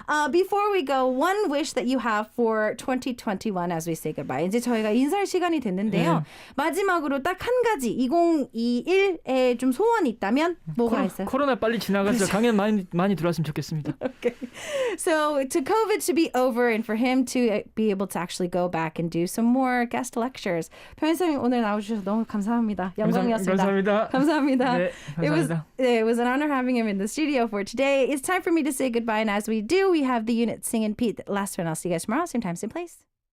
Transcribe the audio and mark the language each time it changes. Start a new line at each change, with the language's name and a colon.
English: Before we go, one wish that you have for 2021 as we say goodbye.
Korean: 이제 저희가 인사할 시간이 됐는데요. 마지막으로 딱 한 가지 2021에 좀 소원이 있다면 뭐가 있어요? 코로나 빨리 지나가서 강연 많이 들어왔으면 좋겠습니다.
English: Okay. So to COVID to be over and for him to be able to actually go back and do some more guest lectures.
Korean: 변호사님 오늘 나와주셔서 너무 감사합니다. 영광이었습니다. 감사합니다. 네, 감사합니다.
English: It was an honor having him in the studio for today. It's time for me to say goodbye, and as we do, we have the unit Sing and Pete. Last one. I'll see you guys tomorrow, same time, same place.